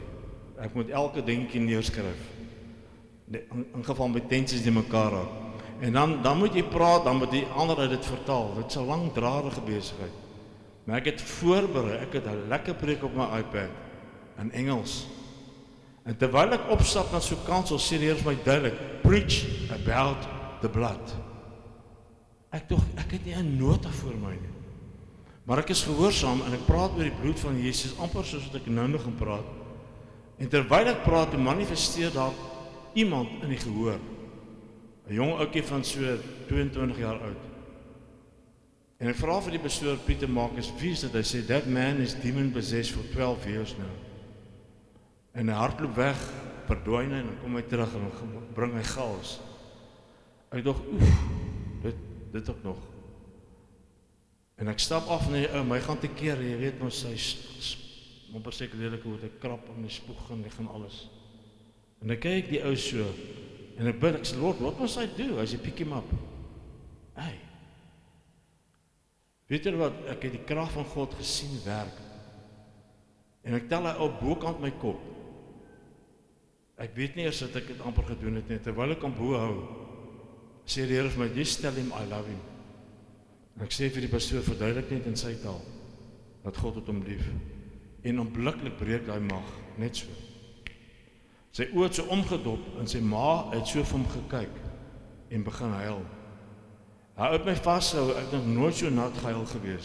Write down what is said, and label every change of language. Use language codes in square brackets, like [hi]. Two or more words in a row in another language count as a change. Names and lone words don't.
[af] Ek moet elke dingetjie neerskryf. In geval met tensies die mekaar raak. En dan moet jy praat, dan moet die ander uit dit vertaal. Dit is 'n langdradige besigheid. Maar ek het voorberei, ek het 'n lekker preek op my iPad in Engels. En terwyl ek opstap na so 'n kansel, sê die Here vir my duidelik, [en] preach about the blood. [af] Ek het nie 'n nota voor my nie. Maar ek is gehoorsaam en ek praat oor die bloed van Jesus, amper soos wat ek nou nog gaan praat. En terwyl ek praat, manifesteer daar iemand in die gehoor. 'n Jong ouetjie van so 22 jaar oud. En ek vra vir die pastoor Pieter Marcus, wie is dit? Hy sê, [en] that man is demon possessed for 12 years now. [af] En hy hardloop weg, verdwyn hy, en dan kom hy terug en dan bring hy chaos. Ek dink, dit ook nog. En ek stap af na die ou, my gaan te keer, jy weet mos, hy amper seker lelik hoe hy krap en hy spoeg en hy gaan alles. En ek kyk die ou so, en ek bid, ek sê, [en] Lord, what must I do? [af] Hy sê, [en] pick him up. Hey. [af] Weet jy wat, ek het die krag van God gesien werk. En ek tel hy op bokant my kop. Ek weet nie eers dat ek dit amper gedoen het nie, terwyl ek aan bo hou, Sê die Here vir my, [en] just tell him I love him. [af] En ek sê vir die pastoor, verduidelik net in sy taal, dat God het hom lief. En onmiddellik breek hy mag, net so. Sy oë het so omgedop, en sy ma het so vir hom gekyk, en begin huil. Hy het my vashou, ek het nog nooit so nat gehuil gewees.